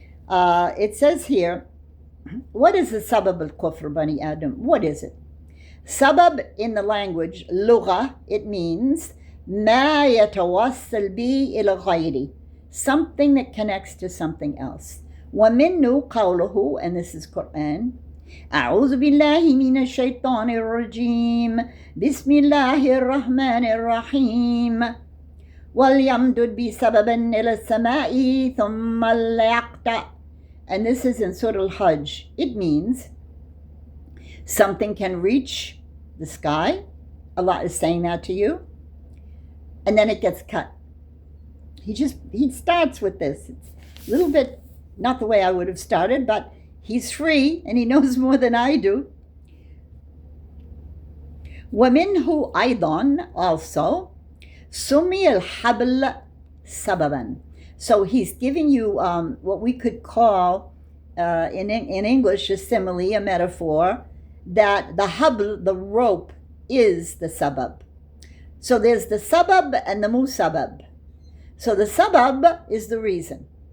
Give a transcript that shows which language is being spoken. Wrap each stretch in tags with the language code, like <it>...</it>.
<en>It says here, what is the sabab al-kufr, Bani Adam? What is it? Sabab in the language, lugha, it means</en> <ar>ma yatawassal bi ila ghayri,</ar> <en>something that connects to something else.</en> <ar>وَمِنُّ قَوْلُهُ,</ar> <en>and this is Quran,</en> <ar>أعوذ بالله من الشيطان الرجيم بسم الله الرحمن الرحيم وَلْيَمْدُدْ بِسَبَبٍ إِلَى السَّمَاءِ ثُمَّ لْيَقْطَعْ.</ar> <en>And this is in Surah Al-Hajj. It means something can reach the sky. Allah is saying that to you. And then it gets cut. He starts with this. It's a little bit not the way I would have started, but he's free and he knows more than I do.</en> <ar>وَمِنْهُ أَيْضًا, also, سُمِّيَ الْحَبْلَ سَبَبًا.</ar> <en>So he's giving you what we could call, in English, a simile, a metaphor, that the habl, the rope, is the sabab. So there's the sabab and the musabab. So the sabab is the reason.</en>